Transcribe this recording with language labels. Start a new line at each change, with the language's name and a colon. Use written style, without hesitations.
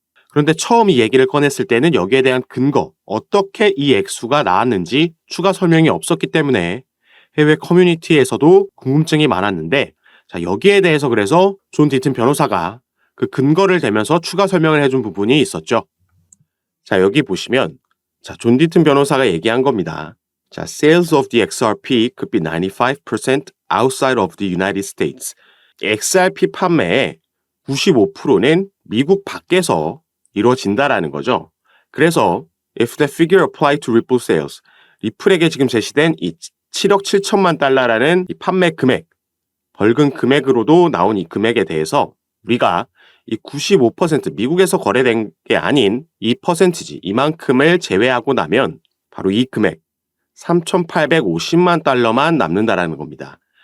Korean: 그런데 처음 이 얘기를 꺼냈을 때는 여기에 대한 근거, 어떻게 이 액수가 나왔는지 추가 설명이 없었기 때문에 해외 커뮤니티에서도 궁금증이 많았는데, 자, 여기에 대해서 그래서 존 디튼 변호사가 그 근거를 대면서 추가 설명을 해준 부분이 있었죠. 자, 여기 보시면 자, 존 디튼 변호사가 얘기한 겁니다.
English: 자, sales of the XRP could be 95% outside of the United States.
Korean: XRP 판매의 95%는 미국 밖에서 이루어진다라는 거죠. 그래서
English: if the figure applied to Ripple sales,
Korean: 리플에게 지금 제시된 이 7억 7천만 달러라는 이 판매 금액, 벌금 금액으로도 나온 이 금액에 대해서 우리가 이 95% 미국에서 거래된 게 아닌 이 퍼센티지, 이만큼을 제외하고 나면 바로 이 금액 3,850만 달러만 남는다라는 겁니다.